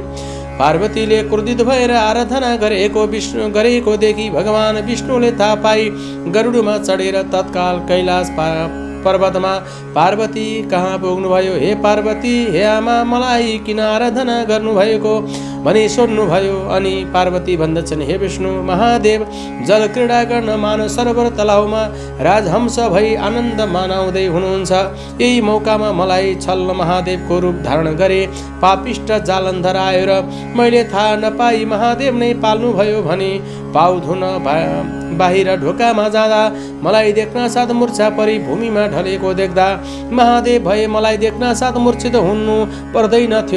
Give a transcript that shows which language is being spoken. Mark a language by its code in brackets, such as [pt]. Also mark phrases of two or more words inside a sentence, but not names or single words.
[ne] पार्वतीले क्रोधित भएर आराधना गरेको देखि भगवान विष्णुले थाहा पाई गरुडमा चढेर तत्काल कैलाश पर्वतमा पार्वती कहाँ पुग्नुभयो। हे पार्वती, हे आमा, मलाई किन आराधना गर्नुभएको भनी सोध्नुभयो। अनि पार्वती भन्दछन्, हे विष्णु, महादेव जल क्रीडा गर्न मानस सरोवर तलाउमा राजहंस भई आनन्द मनाउँदै हुनुहुन्छ। यही मौकामा मलाई छल्न महादेवको रूप धारण गरे पापिष्ट जालन्धर आयो र मैले थाहा नपाई महादेव नै पाल्नुभयो भने पाउधुन बाहिर ढोकामा जाँदा मलाई देख्न साथ मूर्छा परि भूमिमा ढलेको देख्दा महादेव भए मलाई देख्न साथ मूर्छित हुनु पर्दैन थियो।